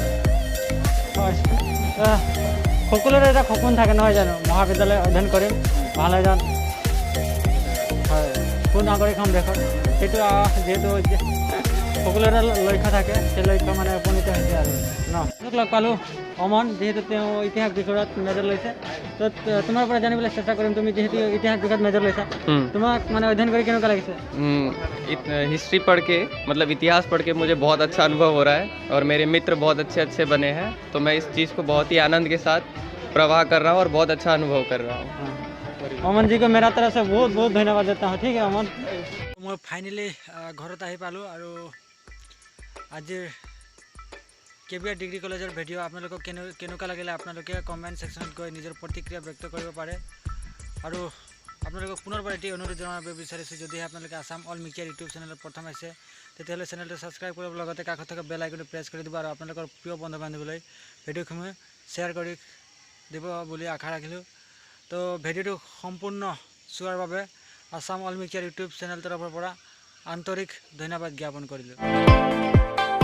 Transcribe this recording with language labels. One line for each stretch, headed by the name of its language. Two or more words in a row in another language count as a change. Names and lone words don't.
Assamese: হয় সকলোৰে এটা সপোন থাকে নহয় জানো মহাবিদ্যালয় অধ্যয়ন কৰিম ভাল এজন হয় সুনাগৰিক হ'ম দেশত সেইটো যিহেতু সকলোৰে লক্ষ্য থাকে সেই লক্ষ্য মানে উপনীত হৈছে আৰু ন লগ পালোঁ অমন যিহেতু তেওঁ ইতিহাস বিষয়ত মেজৰ লৈছে তো তোমাৰ পৰা জানিবলৈ চেষ্টা কৰিম তুমি যিহেতু ইতিহাস বিষয়ত মেজৰ লৈছা তোমাক মানে অধ্যয়ন কৰি কেনেকুৱা লাগিছে
Hindi: हिस्ट्री पढ़ के मतलब इतिहास पढ़ के मुझे बहुत अच्छा अनुभव हो रहा है और मेरे मित्र बहुत अच्छे बने हैं तो मैं इस चीज़ को बहुत ही आनंद के साथ प्रवाह कर रहा हूँ और बहुत अच्छा अनुभव कर रहा हूँ अमन जी को मेरा तरफ से बहुत बहुत धन्यवाद देता हूँ ठीक है अमन मैं फाइनली
Assamese: ঘৰত আহি পালোঁ
Hindi: और
Assamese: আজিৰ কেবিআৰ ডিগ্ৰী কলেজৰ ভিডিঅ' আপোনালোকক কেনেকুৱা লাগিলে আপোনালোকে
English: comment sectionত
Assamese: গৈ নিজৰ প্ৰতিক্ৰিয়া ব্যক্ত কৰিব পাৰে আৰু আপোনালোকক পুনৰবাৰ এটি অনুৰোধ জনাব বিচাৰিছোঁ যদিহে আপোনালোকে আসাম অল মিডিয়া ইউটিউব চেনেলত প্ৰথম আছে তেতিয়াহ'লে চেনেলটো ছাবস্ক্ৰাইব কৰিব লগতে কাষত থকা
English: bell iconটো
Assamese: প্ৰেছ কৰি দিব আৰু আপোনালোকৰ প্ৰিয় বন্ধু বান্ধৱীলৈ ভিডিঅ'সমূহ শ্বেয়াৰ কৰি দিব বুলি আশা ৰাখিলোঁ তো ভিডিঅ'টো সম্পূৰ্ণ চোৱাৰ বাবে আসাম অল মিডিয়া ইউটিউব চেনেল তৰফৰ পৰা আন্তৰিক ধন্যবাদ জ্ঞাপন কৰিলোঁ